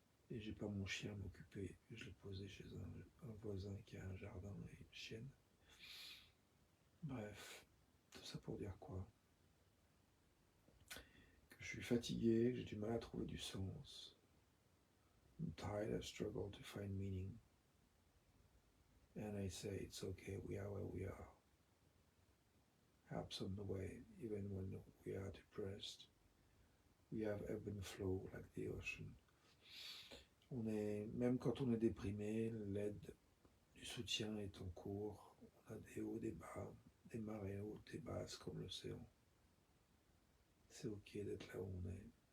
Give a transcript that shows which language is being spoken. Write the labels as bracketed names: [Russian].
[French] Et j'ai pas mon chien à m'occuper. Je l'ai posé chez un voisin qui a un jardin et une chienne. Bref, tout ça pour dire quoi? Que je suis fatigué, que j'ai du mal à trouver du sens. [English] I'm tired, I struggle to find meaning. And I say it's okay, we are where we are. Helps on the way, even when we are depressed. We have ebb and flow like the ocean. [French] Même quand on est déprimé, l'aide du soutien est en cours. On a des hauts, des bas, des marées hautes et basses comme l'océan. C'est ok d'être là où on est.